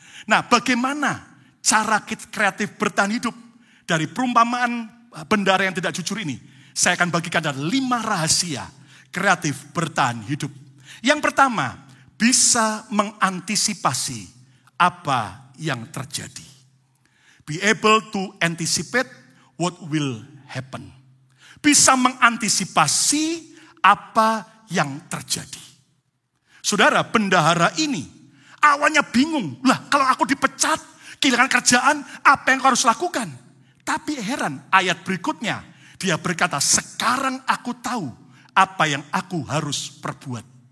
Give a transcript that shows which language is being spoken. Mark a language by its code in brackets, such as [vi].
[id] Nah, bagaimana cara kita kreatif bertahan hidup? Dari perumpamaan bendara yang tidak jujur ini, saya akan bagikan ada 5 rahasia kreatif bertahan hidup. Yang pertama, bisa mengantisipasi apa yang terjadi. [en] Be able to anticipate what will happen. [id] Bisa mengantisipasi apa yang terjadi. Saudara, bendahara ini awalnya bingung. Lah, kalau aku dipecat, kehilangan kerjaan, apa yang aku harus lakukan? Tapi heran, ayat berikutnya dia berkata, sekarang aku tahu apa yang aku harus perbuat.